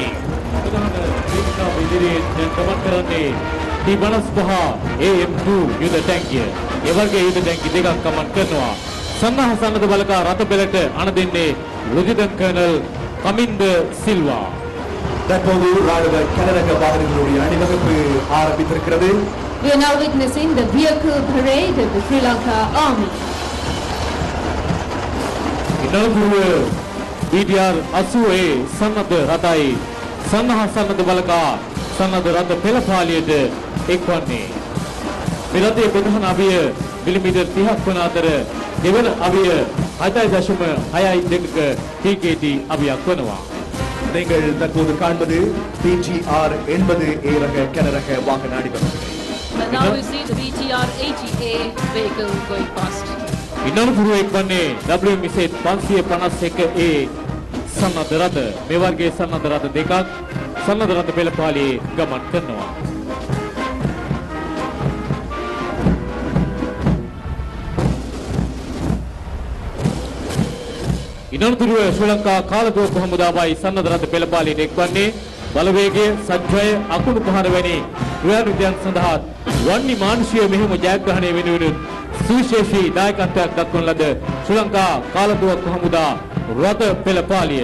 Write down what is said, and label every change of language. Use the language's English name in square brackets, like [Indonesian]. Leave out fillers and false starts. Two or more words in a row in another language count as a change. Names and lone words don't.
[Sinhala] වේදිකාව ඉදිරියෙන් දැන් ගමන් කරන්නේ T-55 AM2 යුද ටැංකිය. ඒ වගේ යුද ටැංකි දෙකක් ගමන් කරනවා. සන්නාහ සන්නද්ධ බලකා රථපෙළට අණ දෙන්නේ ලුජිදන් කර්නල් කමින්ද සිල්වා. [Tamil] தற்போது ராணுவ கனரக வாகனங்களுடைய அணிவகுப்பு ஆரம்பித்திருக்கிறது. [English] We are now witnessing the vehicle parade of the Sri Lanka Army. [Sinhala] ඉනලපුර BTR 80A සන්නද්ධ රථයි සන්නාහ සන්නද්ධ බලකා සන්නද්ධ රථ පෙළ පාලියට එක්වන්නේ. මේ රථයේ ප්‍රධාන අවිය මිලිමීටර් 30ක් වන අතර දෙවන අවිය 7.62ක TKT අවියක් වනවා. [Tamil] நீங்கள் தற்போது காண்பது PGR 80A ரக கனரக வாகன அணிவகுப்பு. [English] And now we see the BTR 80A vehicle going past. [Sinhala] ඉනලපුර එක්වන්නේ WMZ 551A සන්නද්ධ රථ. මේ වර්ගයේ සන්නද්ධ රථ දෙකක් සන්නද්ධ රථ පෙළ පාලියේ ගමන් කරනවා. ඉනලපුර ශ්‍රී ලංකා කාලතුවක්කු හමුදාවයි සන්නද්ධ රථ පෙළ පාලියට එක්වන්නේ බලවේගය සජ්ජය අකුණු පහර වැනි ක්‍රියාවිද්‍යයන් සඳහා වන්නි මානුෂීය මෙහෙම ජයග්‍රහණය වෙනුවෙන් සුවිශේෂී දායකත්වයක් දක්වන ලද ශ්‍රී ලංකා කාලතුවක්කු හමුදා රථ පෙළ පාලිය.